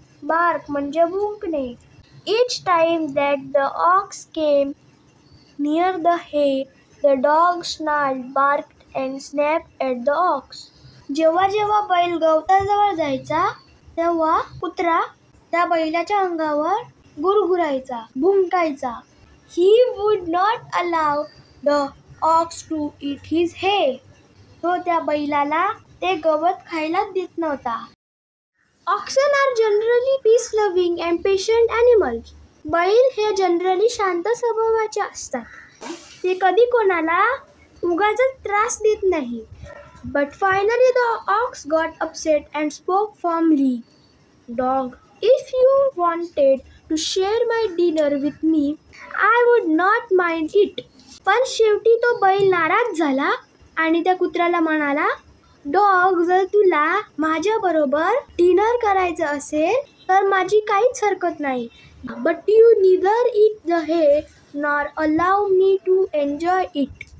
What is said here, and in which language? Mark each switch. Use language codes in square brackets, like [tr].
[mr] Bark म्हणजे भुंकणे. [en] Each time that the ox came near the hay, the dog snarled, barked, and snapped at the ox. [mr] जेव्हा जेव्हा बैल गवताजवळ जायचा, तेव्हा कुत्रा त्या बैलाच्या अंगावर गुरगुरायचा, भुंकायचा. [en] He would not allow the ox to eat his hay. [mr] तो त्या बैलाला ते गवत खायला देत नव्हता. [en] Oxen are generally peace-loving and patient animals. [mr] बैल हे जनरली शांत स्वभावाचे असतात. ते कधी कोणाला उगाचच त्रास देत नाही. [en] But finally the ox got upset and spoke firmly. Dog, if you wanted to share my dinner with me, I would not mind it. [mr] पण शेवटी तो बैल नाराज झाला आणि त्या कुत्र्याला म्हणाला, डॉग, जर तुला माझ्याबरोबर डिनर करायचं असेल तर माझी काहीच हरकत नाही. [en] But you neither eat the hay nor allow me to enjoy it.